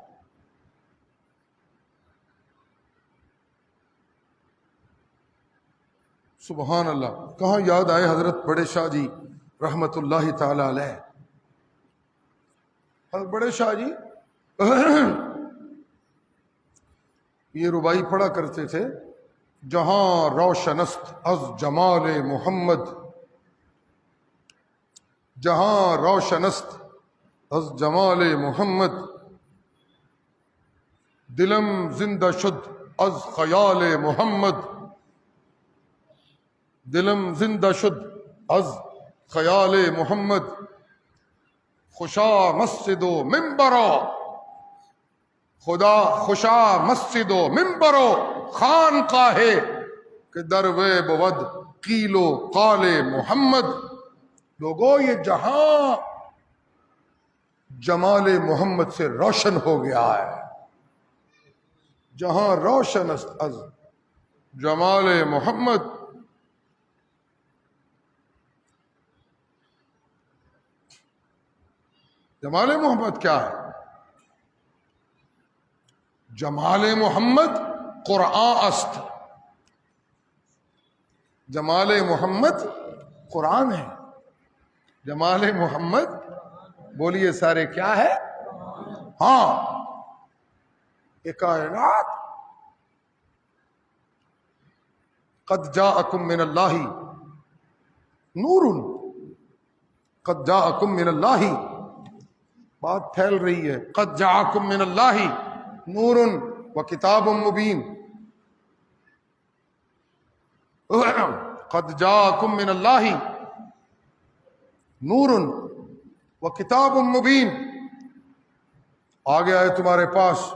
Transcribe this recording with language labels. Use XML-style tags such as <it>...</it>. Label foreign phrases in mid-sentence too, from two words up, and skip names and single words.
<ur>سبحان اللہ، کہاں یاد آئے حضرت بڑے شاہ جی رحمت اللہ تعالی علیہ۔ حضرت بڑے شاہ جی یہ ربائی پڑھا کرتے تھے،</ur> <fa>جہاں روشنست از جمال محمد، جہاں روشنست از جمال محمد، دلم زندہ شد از خیال محمد، دلم زندہ شد از خیال محمد، خوشا مسجد و منبرا، خدا خوشا مسجد و منبر و خانقاہ کہ دروے بود قیل و قال محمد۔</fa> <ur>لوگوں یہ جہاں جمال محمد سے روشن ہو گیا ہے،</ur> <fa>جہاں روشن است از جمال محمد۔</fa> <ur>جمال محمد کیا ہے؟</ur> <fa>جمال محمد قرآن است،</fa> <ur>جمال محمد قرآن ہے، جمال محمد بولیے سارے کیا ہے؟ ہاں یہ کائنات</ur> <ar>قد جاءکم من اللہ نور، قد جاءکم من اللہ،</ar> <ur>بات پھیل رہی ہے،</ur> <ar>قد جاءکم من اللہ نور و کتاب مبین قد جاءکم من اللہ نور و کتاب مبین،</ar> <ur>آ گیا ہے تمہارے پاس</ur>